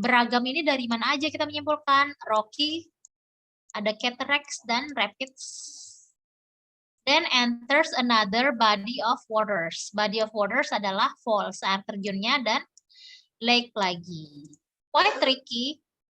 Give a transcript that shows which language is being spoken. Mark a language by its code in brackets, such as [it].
[id] Beragam ini dari mana aja kita menyimpulkan? Rocky, ada cataracts dan rapids. [en] Then enters another body of waters. Body of waters [id] adalah falls, air terjunnya, dan lake lagi. [en] Quite tricky.